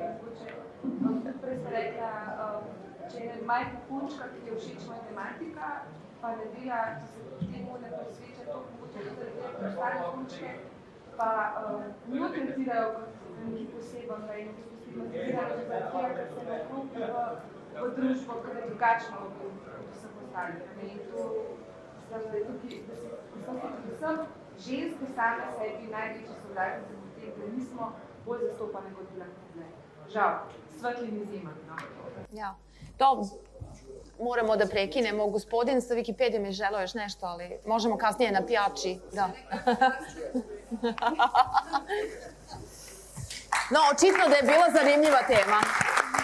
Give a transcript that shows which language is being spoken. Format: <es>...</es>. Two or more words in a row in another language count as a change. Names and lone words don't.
<sl>Mogoče, prej ste rekla, če je majhna punčka, ki je všeč matematika, pa ne dela, če se temu ne posveča to, mogoče tudi zaradi stare punčke, pa njo tretirajo kot neki poseben, da je stigmatizirajo zaradi tega, ker se naklopi v družbo, ker je drugačno od vseh ostalih. In to, da se tukaj, predvsem ženske same sebi največji sovražnice v tem, da nismo bolj zastopane kot bi lahko bile. Žal, svetlim izjemami. Ja,</sl> <sr>to moramo da prekinemo. Gospodin sa Wikipedijom je želeo još nešto, ali možemo kasnije na pijači. Da. No, očitno da je bila zanimljiva tema.</sr>